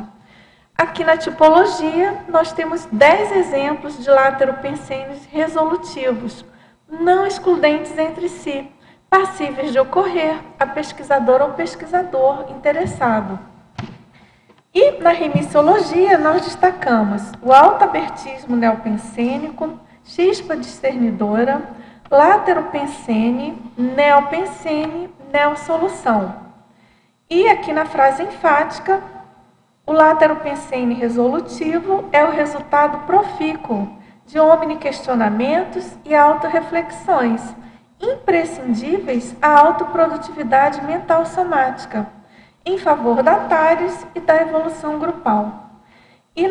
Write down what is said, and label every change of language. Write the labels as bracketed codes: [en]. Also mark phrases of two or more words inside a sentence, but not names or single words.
[pt] Aqui na tipologia, nós temos 10 exemplos de lateropensenes resolutivos, não excludentes entre si, passíveis de ocorrer a pesquisador ou pesquisador interessado. E na remissiologia nós destacamos o autoabertismo neopensênico, chispa discernidora, lateropensene, neopensene, neosolução. E aqui na frase enfática, o lateropensene resolutivo é o resultado profícuo de omniquestionamentos e autorreflexões, imprescindíveis à autoprodutividade mental somática, em favor da TARES e da evolução grupal.